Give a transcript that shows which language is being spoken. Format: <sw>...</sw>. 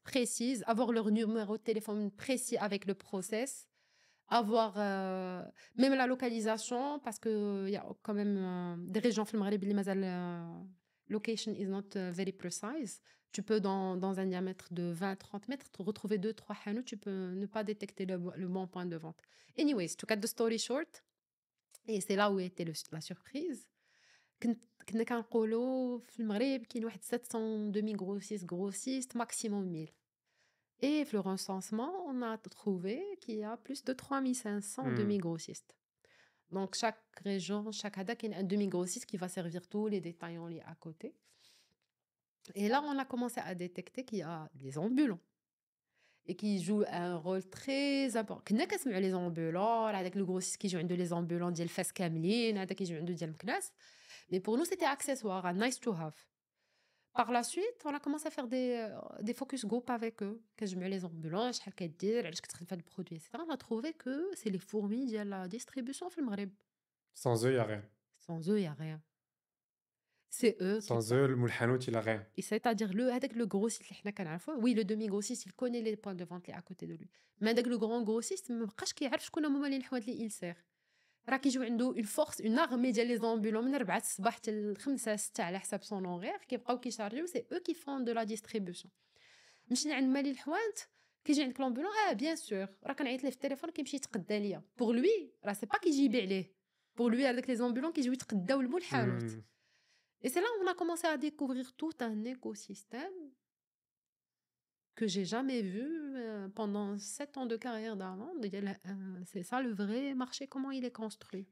<fr>précise, avoir leur numéro de téléphone précis avec le process, avoir même la localisation parce qu'il y a quand même des régions</fr> <ar>في المغرب اللي مازال</ar> <en>location is not very precise.</en> <fr>Tu peux, dans un diamètre de 20-30 mètres, te retrouver 2-3 hanout, tu peux ne pas détecter le bon point de vente.</fr> <en>Anyways, to cut the story short,</en> <fr>et c'est là où était la surprise.</fr> <ar>كنا كنقولوا في المغرب كاين واحد 700</ar> <fr>demi grossistes maximum</fr> <ar>1000.</ar> <fr>Et le recensement, on a trouvé qu'il y a plus de 3500 Mmh. demi-grossistes. Donc, chaque région, chaque hadak, il y a un demi-grossiste qui va servir tous les détaillants liés à côté. Et là, on a commencé à détecter qu'il y a des ambulants et qui jouent un rôle très important.</fr> <ar>كنا كنسمعوا</ar> <fr>les ambulants, avec le grossiste qui joue</fr> <ar>عندو</ar> <fr>les ambulants</fr> <ar>ديال الفاس كاملين, هذا كيجيو عندو ديال مكناس.</ar> <fr>Mais pour nous, c'était accessoire,</fr> <en>nice to have.</en> <fr>Par la suite, on a commencé à faire des focus group avec eux.</fr> <ar>كنجمعوا</ar> <fr>les ambulants,</fr> <ar>شحال كدير, علاش كتخدم في هذا البرودوي, etc.</ar> <fr>On a trouvé que c'est les fourmis ديال la distribution</fr> <ar>في المغرب.</ar> <fr>Sans eux, il n'y a rien. Sans eux, il n'y a rien. C'est eux qui... Sans eux, le moulhanout, il a rien. Et c'est-à-dire, avec le grossiste, oui, le demi-grossiste, il connaît les points de vente à côté de lui. Mais avec le grand grossiste,</fr> <ar>ما بقاش كيعرف شكون هما اللي الحوايج اللي</ar> <fr>il sert.</fr> <ar>راه كيجيو عنده</ar> <fr>une force, une armée ديال les ambulants</fr> <ar>من 4 الصباح حتى 5 6 على حساب son horaire كيبقاو كيشارجيو,</ar> <fr>c'est eux qui font de la distribution.</fr> <ar>مشينا عند مالي الحوانت, كيجي عندك لامبولون,</ar> <fr>bien sûr,</fr> <ar>راه كنعيط ليه في التليفون كيمشي يتقدى ليا.</ar> <fr>Pour lui, راه c'est pas</fr> <ar>كيجي يبيع ليه.</ar> <fr>Pour lui, avec les ambulants</fr> <ar>كيجيو يتقداو لمول الحانوت.</ar> <fr>Et c'est là où on a commencé à découvrir tout un écosystème que j'ai jamais vu pendant 7 ans de carrière d'avant. C'est ça le vrai marché, comment il est construit.</fr>